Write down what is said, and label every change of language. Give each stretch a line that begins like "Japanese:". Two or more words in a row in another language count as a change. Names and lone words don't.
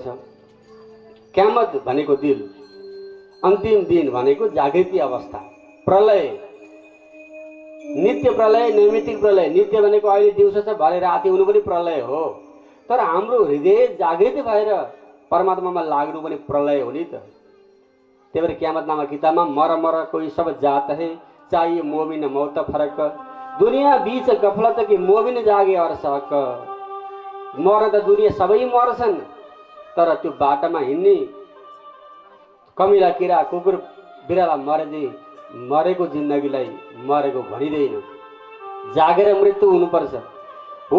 Nepali: क्यामत भनेको दिल, अन्तिम दिन भनेको जागृति अवस्था, प्रलय, नित्य प्रलय, नैमित्तिक प्रलय। नित्य भनेको अहिले दिउँसो छ, भरे राति हुनु पनि प्रलय हो, तर हाम्रो हृदय जागृत भएर परमात्मामा लाग्नु पनि प्रलय हो नि त। त्यही भएर क्यामत नामक किताबमा
Hindi: मर मर कोही सब जात है, चाहिए मोमिन मौत फरक, दुनिया बीच गफलत कि मोमिन जागे अर्सक।
Nepali: मर्न त दुनिया सबै मर्छन्, तर त्यो बाटोमा हिँड्ने कमिला किरा कुकुर बिराला मरेको जिन्दगीलाई मरेको भनिँदैन। जागेर मृत्यु हुनुपर्छ हो।